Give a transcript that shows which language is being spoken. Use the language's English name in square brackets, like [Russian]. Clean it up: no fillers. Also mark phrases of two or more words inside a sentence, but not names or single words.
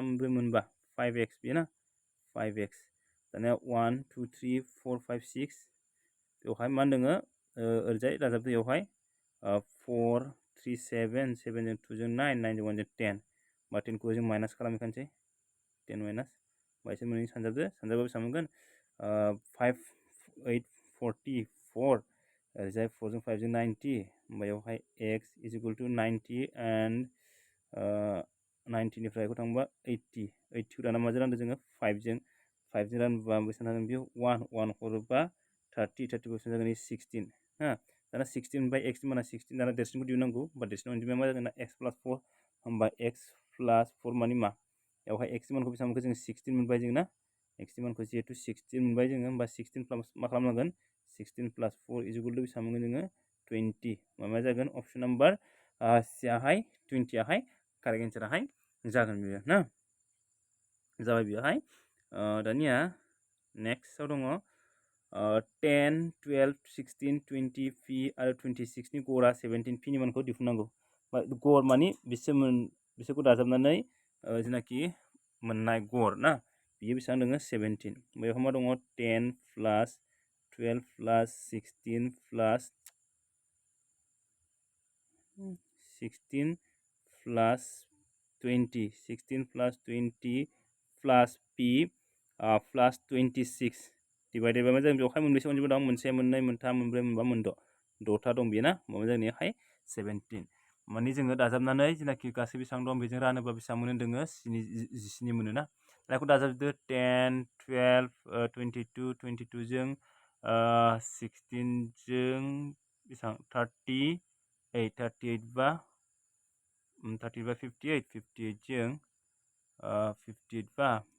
[Bodo] मोनब्रै मोनबा 5x बेयो ना 5x दानिया 1 2 3 4 5 6 बेवहाय मा होनदों ओरैजाय दाजाबदो बेवहाय 4 3 7 7 जों 2 जों 9 9 जों 1 जों 10 बा 10 खौ जों माइनास खालामखानोसै 10 माइनास बायसे मोननै सानजाबदो सानजाबा बेसेबां मोनगोन 5 8 44 ओरैजाय 4 जों 5 जों 90 ओमफ्राय बेवहाय [English] x is equal to 90 and [Bodo] 90 निफ्राय बेखौ थांबा 80 80 दाना माजों रानदों जोङो 5 जों रानबा बेसेबां जागोन बेयो 1 हरोबा 30 30 बेसेबां जागोन 16 हा दाना 16 बाय x माना 16 दाना देरसिनखौ दिहुननांगौ होमबा देरसिन अनजिमाया मा जागोन [English] x plus 4 [Bodo] होमबा [English] x plus 4 [Bodo] मानि मा बेवहाय x मानखौ बेसेबां मोनखो जों 16 मोनबाय जों ना x मानखौ जिहेतु 16 मोनबाय जोङो होमबा 16 प्लास मा खालामनांगोन [English] 16 plus 4 is equal to [Bodo] बेसेबां मोनगोन जोङो 20 मा जागोन [English] option number [Bodo] सियाहाय 20 आहाय [English] correct answer [Bodo] आहाय जागोन बेयो ना जाबाय बेयावहाय दानिया नेक्स्टआव दङ 10 12 16 20 p आरो 26 नि गड़ा 17 p नि मानखौ दिहुननांगौ गड़ मानि बिसोरखौ दाजाबनानै जेनाखि मोननाय गड़ ना बियो बेसेबां दङ 17 बेयाव मा दङ [English] 10 plus 12 plus 16 plus 16 plus 20 16 plus 20 plus p plus 26 divided by [Bodo] मा जागोन बेवहाय मोनबेसे अनजिमा दं मोनसे मोननै मोनथाम मोनब्रै मोनबा मोनद' द'था दं बेयो ना माबा जागोन बेहाय 17 माने जोङो दाजाबनानै जेनाखि गासै बेसेबां दं बेजों रानोबा बेसेबां मोनो दोङो 17 मोनो ना बेखौ दाजाबदो 10 12 22 22 जों 16 जों बेसेबां 38 38 बा 30 बा 58 58 जों 58 बा